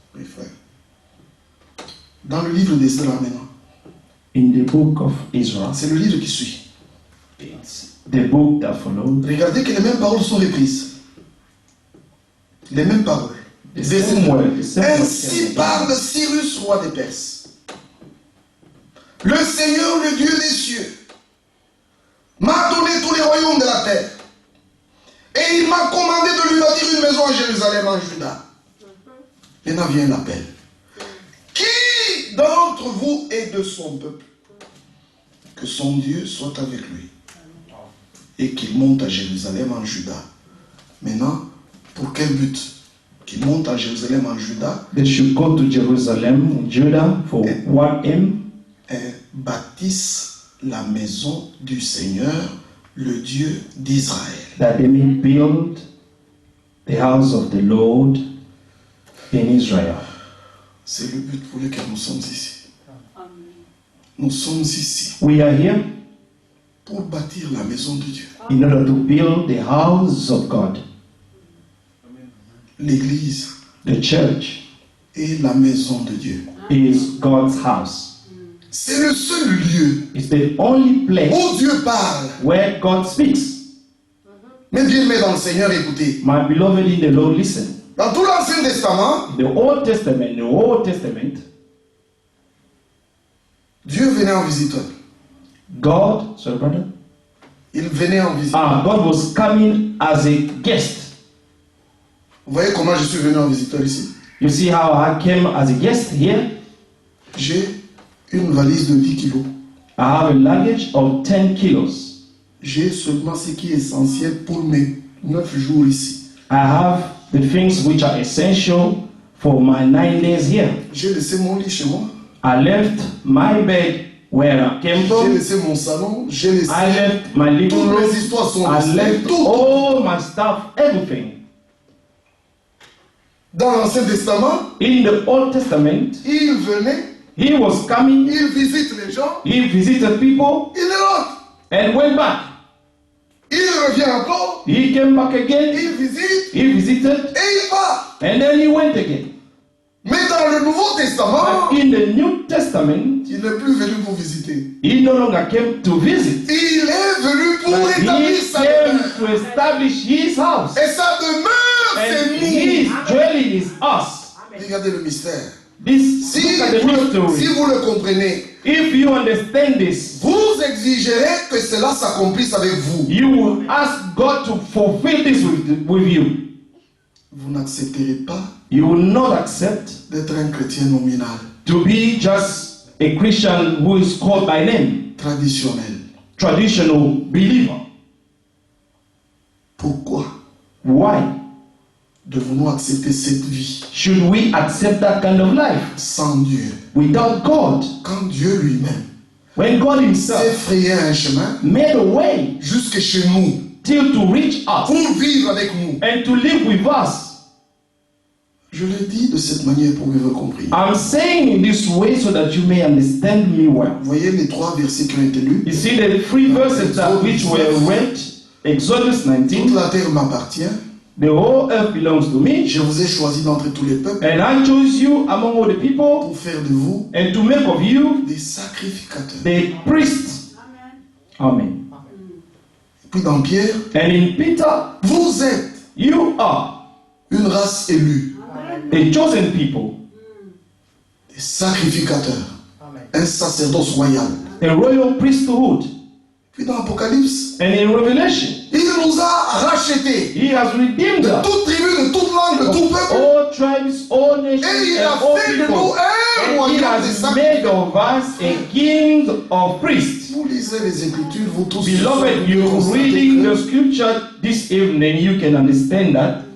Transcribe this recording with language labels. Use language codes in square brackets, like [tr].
[fr] Oui, frère. Dans le livre d'Esdras maintenant, [en] In the book of Israel, [fr] C'est le livre qui suit. [en] it's the book that followed. [fr] Regardez que les mêmes paroles sont reprises. Les mêmes paroles. [en] The same word, the same [fr] Ainsi [en] word. [fr] parle Cyrus, roi des Perses. Le Seigneur, le Dieu des cieux, m'a donné tous les royaumes de la terre. Et il m'a commandé de lui bâtir une maison à Jérusalem, en Juda. Maintenant vient l'appel. Qui d'entre vous est de son peuple? Que son Dieu soit avec lui. Et qu'il monte à Jérusalem, en Juda. Maintenant, pour quel but? Qu'il monte à Jérusalem, en Juda. [en] They should go to Jerusalem, Judah, for what aim? [fr] Et bâtisse la maison du Seigneur, le Dieu d'Israël. [en] That they may build the house of the Lord in Israel. [fr] C'est le but pour lequel nous sommes ici. Nous sommes ici [en] We are here [fr] pour bâtir la maison de Dieu. [en] in order to build the house of God, [fr] L'église [en] the church [fr] est la maison de Dieu. [en] is God's house. [fr] C'est le seul lieu [en] It's the only place [fr] où Dieu parle. [en] where God speaks. [fr] Mais bien aimé dans le Seigneur, écoutez. [en] My beloved in the Lord, listen. [fr] Dans tout l'Ancien Testament, [en] The Old Testament, [fr] Dieu venait en visiteur. [en] God, sorry brother, [fr] Il venait en visiteur. [en] God was coming as a guest. [fr] Vous voyez comment je suis venu en visiteur ici? [en] You see how I came as a guest here? [fr] J'ai une valise de 10 kilos. [en] I have a luggage of 10 kilos. [fr] J'ai seulement ce qui est essentiel pour mes 9 jours ici. [en] I have the things which are essential for my 9 days here. [fr] J'ai laissé mon lit chez moi. [en] I left my bed where I came [fr] J'ai [en] from. [fr] laissé mon salon. J'ai laissé [en] I left my living [fr] toutes [en] room. [fr] mes histoires sont [en] I [fr] restées. [en] left [fr] Tout. [en] all my stuff, everything. [fr] Dans l'Ancien Testament, [en] In the Old Testament, [fr] il venait, [en] he was coming, [fr] il visite les gens, [en] he visited people, [fr] il rentre. [en] and went back. [fr] Il revient encore, [en] He came back again, [fr] il visite [en] he visited, [fr] et il part. [en] and then he went again. [fr] Mais dans le Nouveau Testament, [en] But in the New Testament, [fr] il n'est plus venu pour visiter. [en] he no longer came to visit. [fr] Il est venu pour [en] But [fr] établir [en] he [fr] sa [en] came [fr] demeure. [en] to establish his house. [fr] Et sa demeure, [en] And [fr] c'est [en] his [fr] nous. [en] dwelling is us. [fr] Regardez le mystère. [en] This, [fr] Si [en] look at the [fr] vous, [en] mystery. [fr] si vous le comprenez, [en] If you understand this, [fr] vous exigerez que cela s'accomplisse avec vous. [en] you will ask God to fulfill this with you. [fr] Vous n'accepterez pas [en] You will not accept [fr] d'être un chrétien nominal, [en] to be just a Christian who is called by name, [fr] traditionnel. [en] traditional believer. [fr] Pourquoi [en] Why [fr] devons-nous accepter cette vie [en] should we accept that kind of life [fr] sans Dieu? [en] without God? [fr] Quand Dieu lui-même [en] When God [fr] s'est [en] himself [fr] frayé un chemin [en] made a way [fr] jusque chez nous [en] till to reach us [fr] pour vivre avec nous. [en] and to live with us. [fr] Je le dis de cette manière pour que vous compreniez. [en] I'm saying in this way so that you may understand me well. [fr] Vous voyez les 3 versets qui ont été lus? [en] You see the 3 verses that which were read, Exodus [fr] Toute [en] 19, [fr] la terre m'appartient. [en] the whole earth belongs to me, [fr] Je vous ai choisi d'entre tous les peuples [en] and I chose you among all the people, [fr] pour faire de vous [en] and to make of you [fr] des sacrificateurs. [en] the priests. Amen. [fr] Puis dans Pierre, [en] And in Peter, [fr] vous êtes [en] you are [fr] une race élue, [en] a chosen people, [fr] des sacrificateurs, un sacerdoce royal. [en] a royal priesthood. [fr] Puis dans Apocalypse, [en] And in Revelation, [fr] il nous a rachetés [en] he has redeemed [fr] de [en] us. [fr] toute tribu, de toute langue, de tout peuple. [en] All tribes, all nations, [fr] Et il [en] and [fr] a [en] all [fr] fait de [en] people. [fr] nous un [en] And he [fr] royaume des [en] has made [fr] sacrificateurs. [en] of us a king of priests. [fr] Vous lisez les Écritures, vous tous. [en] Beloved, [fr] vous [en] you [fr] constatez [en] reading [fr] que [en] the scripture this evening, you can understand that